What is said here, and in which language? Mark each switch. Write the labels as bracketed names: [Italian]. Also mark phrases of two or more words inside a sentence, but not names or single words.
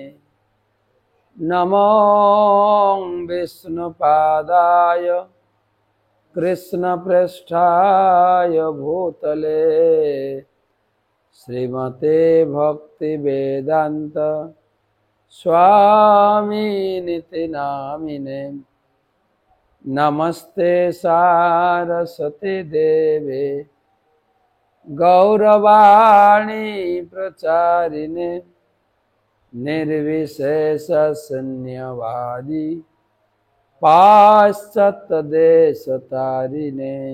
[Sanskrit] নমো বিষ্ণুপাদায় কৃষ্ণ প্রেষ্ঠায় ভূতলে শ্রীমতে ভক্তি বেদান্ত স্বামিনিতি নামিনে। नमस्ते सारस्वती देवे गौरवाणी प्रचारिणे निर्विशेष शून्यवादी पाश्चात्य देश तारिणे